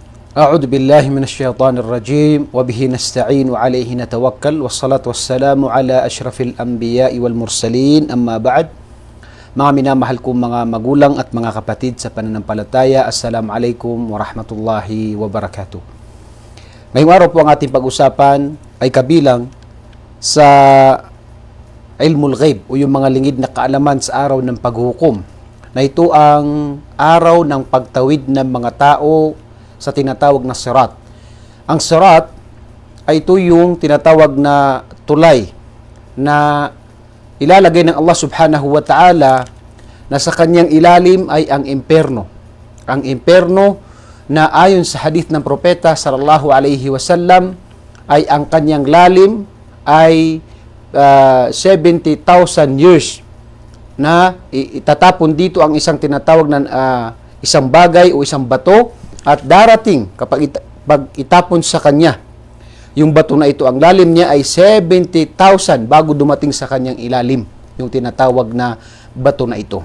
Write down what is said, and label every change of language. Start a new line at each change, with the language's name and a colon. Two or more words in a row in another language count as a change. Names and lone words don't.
Arabic: أعوذ بالله من الشيطان الرجيم وبه نستعين وعليه نتوكل والصلاة والسلام على أشرف الأنبياء والمرسلين أما بعد.
Filipino: Mga minamahal kong mga magulang at mga kapatid sa pananampalataya,
Arabic: السلام عليكم ورحمة الله وبركاته.
Filipino: Ngayong araw po ang ating pag-usapan ay kabilang sa
Arabic: علم الغيب
Filipino: o yung mga lingid na kaalaman sa araw ng paghukom, na ito ang araw ng pagtawid ng mga tao sa tinatawag na sirat. Ang sirat ay ito yung tinatawag na tulay na ilalagay ng Allah
Arabic: سبحانه وتعالى
Filipino: na sa kanyang ilalim ay ang impyerno. Ang impyerno na ayon sa hadith ng propeta
Arabic: صلى الله عليه وسلم
Filipino: ay ang kanyang lalim ay 70,000 years na itatapon dito ang isang tinatawag na isang bagay o isang bato, at darating kapag pag itapon sa kanya yung bato na ito, ang lalim niya ay 70,000 bago dumating sa kanyang ilalim yung tinatawag na bato na ito.